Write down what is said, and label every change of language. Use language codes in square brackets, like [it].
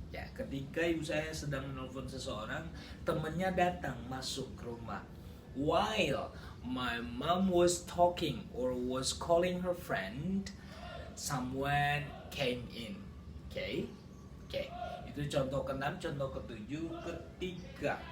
[id] Ya, ketika ibu saya sedang menelpon seseorang, temannya datang masuk ke rumah. [en] While my mom was talking or was calling her friend, someone came in. [id] Oke. Itu contoh ke-6, contoh ke-7, ketiga.